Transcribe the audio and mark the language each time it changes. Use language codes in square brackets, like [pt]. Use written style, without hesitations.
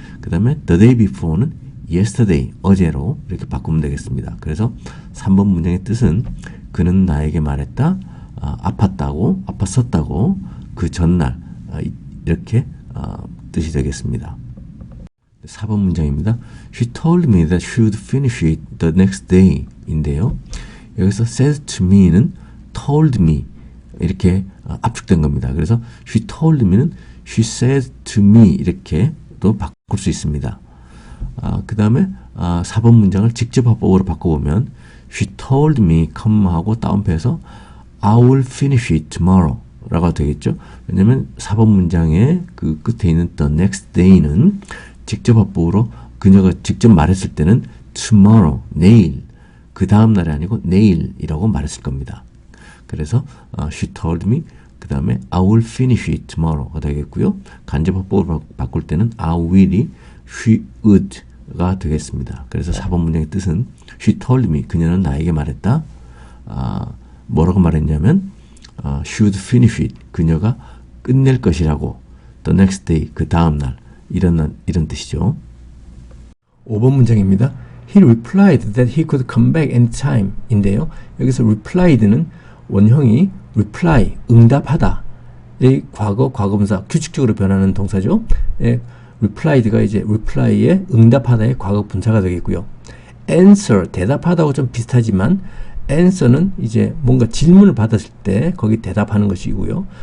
[ko] 그 다음에 [en] the day before [ko] 는 yesterday, 어제로 이렇게 바꾸면 되겠습니다. 그래서 3번 문장의 뜻은 그는 나에게 말했다, 아팠었다고 그 전날 이렇게 뜻이 되겠습니다. 4번 문장입니다. [en] She told me that she would finish it the next day 인데요. [ko] 여기서 [en] said to me [ko] 는 told me 이렇게 압축된 겁니다. [en] 그래서 she told me는 she said to me [ko] 이렇게 또 바꿀 수 있습니다. 그 다음에 4번 문장을 직접 화법으로 바꿔보면 [en] she told me, [ko] 하고 다운표해서 [en] I will finish it tomorrow [ko] 라고 되겠죠. 왜냐면 4번 문장의 그 끝에 있는 [en] the next day [ko] 는 직접 화법으로 그녀가 직접 말했을 때는 tomorrow, 내일, 그 다음 날이 아니고 내일이라고 말했을 겁니다. [en] 그래서 she told me, [ko] 그 다음에 [en] I will finish it tomorrow가 되겠고요. [ko] 간접 화법으로 바꿀 때는 I will이 she would가 되겠습니다. 그래서 4번 문장의 뜻은 [en] she told me, [ko] 그녀는 나에게 말했다. 뭐라고 말했냐면 [en] she would finish it, [ko] 그녀가 끝낼 것이라고. [en] the next day, [ko] 그 다음 날, 이런 뜻이죠. 5번 문장입니다. [en] He replied that he could come back anytime 인데요. [ko] 여기서 replied는 원형이 reply, 응답하다. 이 과거분사, 규칙적으로 변하는 동사죠. replied가 이제 reply에 응답하다의 과거분사가 되겠고요. answer, 대답하다고 좀 비슷하지만 answer는 이제 뭔가 질문을 받았을 때 거기 대답하는 것이고요.